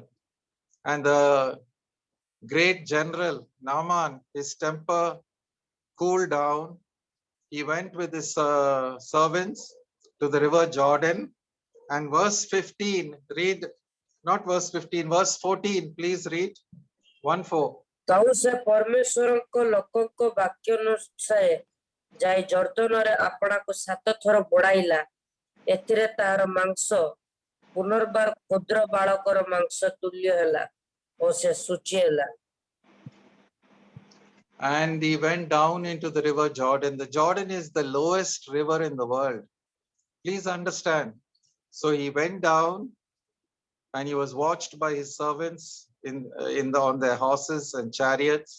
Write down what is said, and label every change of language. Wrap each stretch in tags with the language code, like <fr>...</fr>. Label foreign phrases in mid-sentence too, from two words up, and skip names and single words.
<en>And the great general, Naaman, his temper cooled down. He went with his servants to the river Jordan. And verse 15, read, not verse 15, verse 14, please read. 1:4.</en> <or>ତାଉ ସେ ପରମେଶ୍ୱରଙ୍କ ଲୋକଙ୍କ ବାକ୍ୟ ଅନୁସାରେ ଯାଇ ଜର୍ଦ୍ଦନରେ ଆପଣାକୁ 7 ଥର ବୁଡ଼ାଇଲା। ଏଥିରେ ତାହାର ମାଂସ ପୁନର୍ବାର କ୍ଷୁଦ୍ର ବାଳକର ମାଂସ ତୁଲ୍ୟ ହେଲା ଓ ସେ ଶୁଚି ହେଲା।</or> <en>And he went down into the river Jordan. The Jordan is the lowest river in the world. Please understand. So he went down and he was watched by his servants on their horses and chariots.</en>